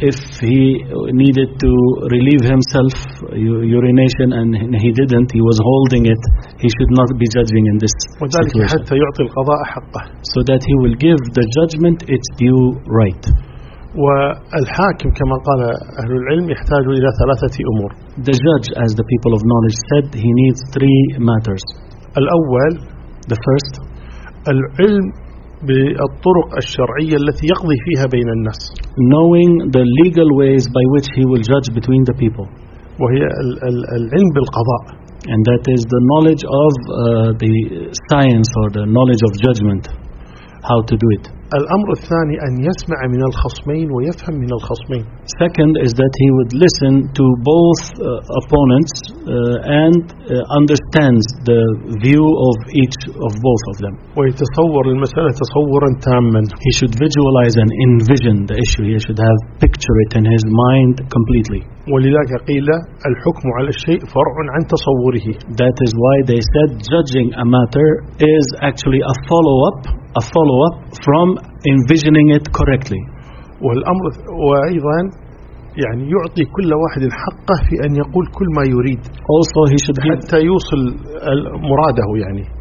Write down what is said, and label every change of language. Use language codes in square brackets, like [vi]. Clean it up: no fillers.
[en] if he needed to relieve himself urination and he didn't he was holding it he should not be judging in this situation [ar] حتى يعطي القضاء حقه [en] so that he will give the judgment its due right [ar] والحاكم كما قال أهل العلم يحتاج إلى ثلاثة أمور [en] the judge as the people of knowledge said he needs three matters [ar] الأول [en] the first [ar] العلم بالطرق الشرعية التي يقضي فيها بين الناس [en] knowing the legal ways by which he will judge between the people [ar] وهي العلم بالقضاء [en] and that is the knowledge of the science or the knowledge of judgment how to do it [ar] الأمر الثاني أن يسمع من الخصمين ويفهم من الخصمين [en] second is that he would listen to both opponents and understands the view of each of both of them [ar] ويتصور المسألة تصورا تاما [en] he should visualize and envision the issue he should have picture it in his mind completely [ar] ولذلك قيل الحكم على الشيء فرع عن تصوره [en] that is why they said judging a matter is actually a follow-up from envisioning it correctly. [ar] والأمر وأيضا يعني يعطي كل واحد حقه في أن يقول كل ما يريد. [en] Also he should [ar] give حتى يوصل مراده يعني.